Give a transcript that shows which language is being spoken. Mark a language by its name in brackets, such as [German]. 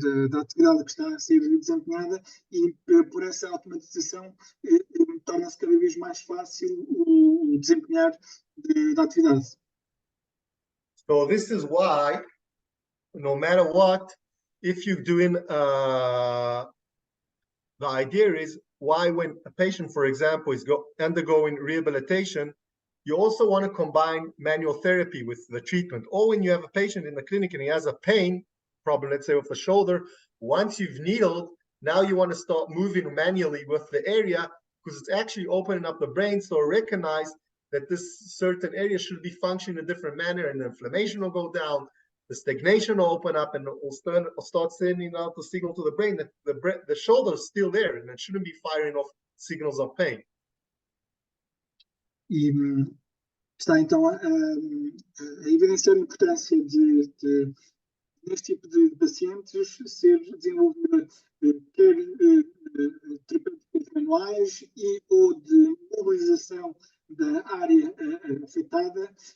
[Portuguese] da atividade que está a ser desempenhada, e por essa automatização torna-se cada vez mais fácil o desempenhar da atividade. [English] So this is why no matter what, if you're doing, the idea is why when a patient, for example, is undergoing rehabilitation, you also want to combine manual therapy with the treatment. Or when you have a patient in the clinic and he has a pain problem, let's say with the shoulder, once you've needled, now you want to start moving manually with the area because it's actually opening up the brain. So recognize that this certain area should be functioning in a different manner, and the inflammation will go down, the stagnation will open up, and will start sending out the signal to the brain that the shoulder is still there and it shouldn't be firing off signals of pain. [Portuguese] E está então a evidenciar a importância de neste tipo de pacientes ser desenvolvida quer terapêuticas manuais e ou de mobilização da área afetada.